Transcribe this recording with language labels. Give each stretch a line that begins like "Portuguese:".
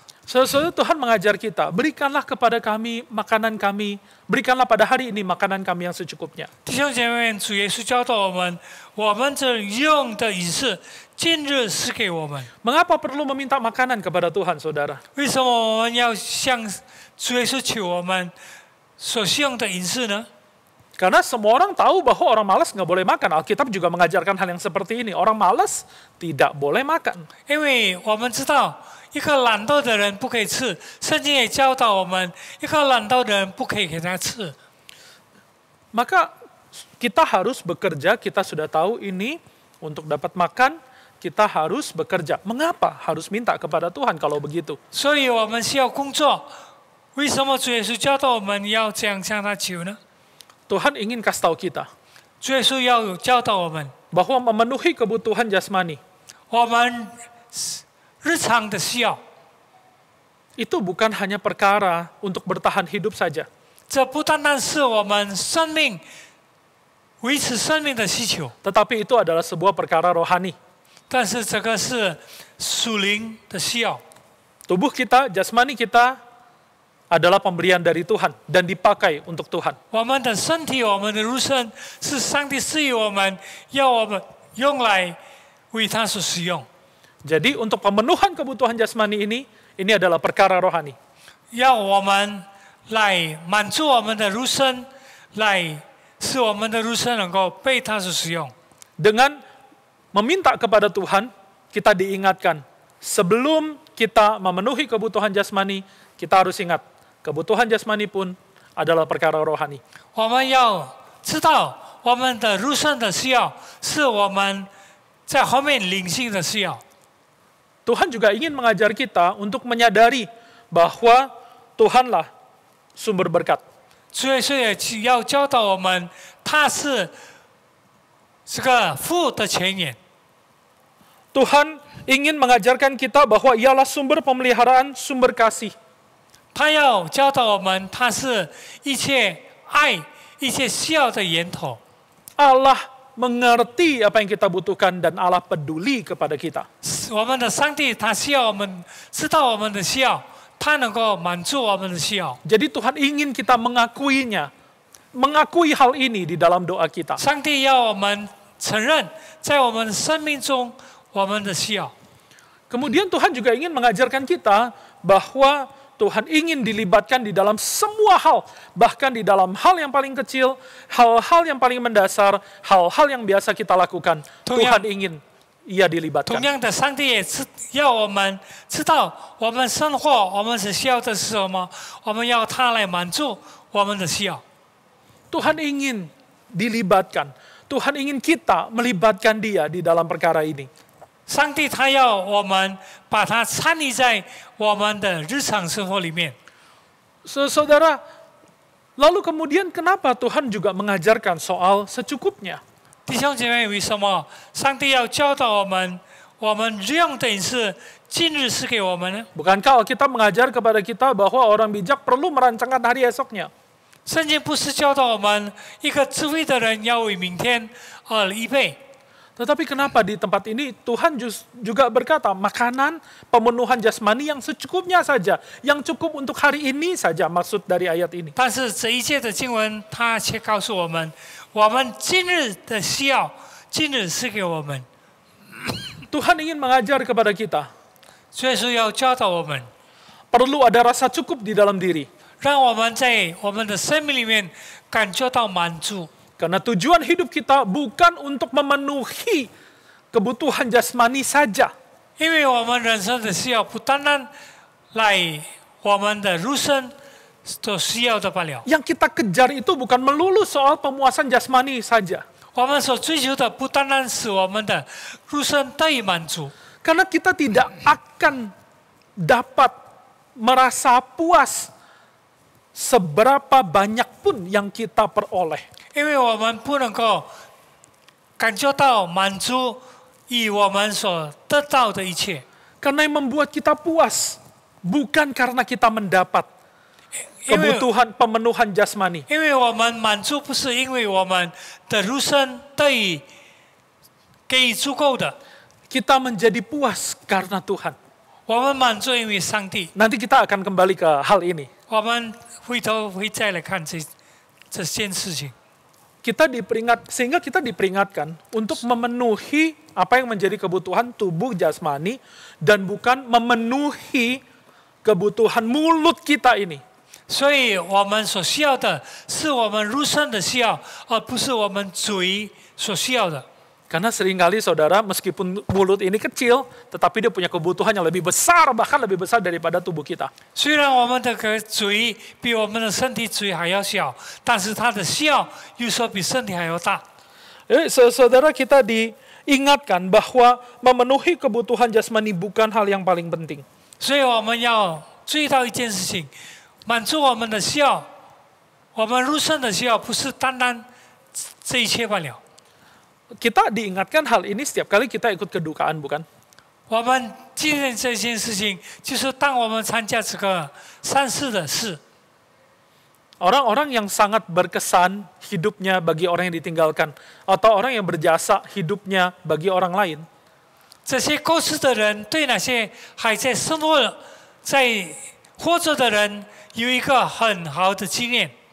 Indonesian: Saudara, Tuhan mengajar kita, berikanlah kepada kami makanan kami, berikanlah pada hari ini makanan kami yang secukupnya.
Chinese: 弟兄姐妹们，主耶稣教导我们这用的饮食，今日是给我们。
Indonesian: Mengapa perlu meminta makanan kepada Tuhan, saudara?
Chinese: 为什么我们要向主耶稣求我们所需用的饮食呢？
Indonesian: Karena semua orang tahu bahwa orang malas nggak boleh makan. Alkitab juga mengajarkan hal yang seperti ini. Orang malas tidak boleh makan.
Chinese: 因为我们知道，一个懒惰的人不可以吃，圣经也教导我们，一个懒惰的人不可以给他吃。
Indonesian: Maka kita harus bekerja, kita sudah tahu ini untuk dapat makan, kita harus bekerja. Mengapa harus minta kepada Tuhan kalau begitu?
Chinese: 所以我们需要工作。为什么主耶稣教导我们要这样向他求呢？
Indonesian: Tuhan ingin kasih tahu kita
Chinese: 主耶稣要教导我们，
Indonesian: bahwa memenuhi kebutuhan jasmani
Chinese: 我们日常的需要，
Indonesian: itu bukan hanya perkara untuk bertahan hidup saja.
Chinese: 这不单单是我们生命维持生命的需求，
Indonesian: Tetapi itu adalah sebuah perkara rohani.
Chinese: 但是这个是属灵的需要。
Indonesian: Tubuh kita, jasmani kita adalah pemberian dari Tuhan dan dipakai untuk Tuhan.
Chinese: 我们的身体，我们的肉身是上帝赐予我们，要我们用来为他所使用。
Indonesian: Jadi untuk pemenuhan kebutuhan jasmani ini adalah perkara rohani.
Chinese: 要我们来满足我们的肉身，来使我们的肉身能够被他所使用。
Indonesian: Dengan meminta kepada Tuhan, kita diingatkan sebelum kita memenuhi kebutuhan jasmani, kita harus ingat kebutuhan jasmani pun adalah perkara rohani.
Chinese: 我们要知道，我们的肉身的需要是我们在后面灵性的需要。
Indonesian: Tuhan juga ingin mengajar kita untuk menyadari bahwa Tuhanlah sumber berkat.
Chinese: 主耶稣也要教导我们，他是这个父的前言。
Indonesian: Tuhan ingin mengajarkan kita bahwa ialah sumber pemeliharaan, sumber kasih.
Chinese: 他要教导我们，他是一切爱、一切需要的源头。
Indonesian: Allah mengerti apa yang kita butuhkan dan Allah peduli kepada kita.
Chinese: 我们的上帝，他需要我们知道我们的需要，他能够满足我们的需要。
Indonesian: Jadi Tuhan ingin kita mengakuinya, mengakui hal ini di dalam doa kita.
Chinese: 上帝要我们承认，在我们的生命中我们的需要。
Indonesian: Kemudian Tuhan juga ingin mengajarkan kita bahwa Tuhan ingin dilibatkan di dalam semua hal, bahkan di dalam hal yang paling kecil, hal-hal yang paling mendasar, hal-hal yang biasa kita lakukan. Tuhan ingin Ia
Chinese: 同
Indonesian: dilibatkan.
Chinese: 样的，上帝也要我们知道，我们生活我们所需要的是什么，我们要他来满足我们的需要。
Indonesian: Tuhan ingin dilibatkan. Tuhan ingin kita melibatkan Dia di dalam perkara ini.
Chinese: 上帝他要我们把它参与在我们的日常生活里面。
Indonesian: Saudara, lalu kemudian kenapa Tuhan juga mengajarkan soal secukupnya?
Chinese: 弟兄姐妹，为什么上帝要教导我们日用的饮食今日是给我们呢？
Indonesian: Bukankah Alkitab mengajar kepada kita bahwa orang bijak perlu merancangkan hari esoknya?
Chinese: 圣经不是教导我们一个智慧的人要为明天而预备？
Indonesian: Tetapi kenapa di tempat ini Tuhan juga berkata makanan pemenuhan jasmani yang secukupnya saja, yang cukup untuk hari ini saja maksud dari ayat ini.
Chinese: 但是这一切的经文，它却告诉我们，我们今日的需要，今日是给我们。
Indonesian: Tuhan ingin mengajar kepada kita,
Chinese: 所以说要教导我们，
Indonesian: perlu ada rasa cukup di dalam diri.
Chinese: 让我们在我们的生命里面感觉到满足。
Indonesian: Karena tujuan hidup kita bukan untuk memenuhi kebutuhan jasmani saja.
Chinese: 因为我们人生的需要不单单来我们的肉身所需要的罢了。
Indonesian: Yang kita kejar itu bukan melulu soal pemuasan jasmani saja.
Chinese: 我们所追求的不单单是我们的肉身得以满足，
Indonesian: Karena kita tidak akan dapat merasa puas seberapa banyak pun yang kita peroleh.
Chinese: 因为我们不能够感觉到满足于我们所得到的一切。
Indonesian: Karena yang membuat kita puas bukan karena kita mendapat kebutuhan pemenuhan jasmani.
Chinese: 因为我们满足不是因为我们的肉身得以给予足够的，
Indonesian: Kita menjadi puas karena Tuhan.
Chinese: 我们满足因为上帝。
Indonesian: Nanti kita akan kembali ke hal ini.
Chinese: 我们回头会再来看这件事情。
Indonesian: Sehingga kita diperingatkan untuk memenuhi apa yang menjadi kebutuhan tubuh jasmani dan bukan memenuhi kebutuhan mulut kita ini.
Chinese: 所以我们所需要的是我们肉身的需要，而不是我们嘴所需要的。
Indonesian: Karena seringkali saudara, meskipun mulut ini kecil, tetapi dia punya kebutuhan yang lebih besar, bahkan lebih besar daripada tubuh kita.
Chinese: 虽然我们的嘴比我们的身体嘴还要小，但是它的需要有时候比身体还要大。
Indonesian: Saudara, kita diingatkan bahwa memenuhi kebutuhan jasmani bukan hal yang paling penting.
Chinese: 所以我们要注意到一件事情，满足我们的需要，我们肉身的需要不是单单这一切罢了。
Indonesian: Kita diingatkan hal ini setiap kali kita ikut kedukaan, bukan?
Chinese: 我们纪念这件事情，就是当我们参加这个善事的事，
Indonesian: Orang-orang yang sangat berkesan hidupnya bagi orang yang ditinggalkan, atau orang yang berjasa hidupnya bagi orang lain.
Chinese: 这些过世的人对那些还在生活、在活着的人有一个很好的纪念。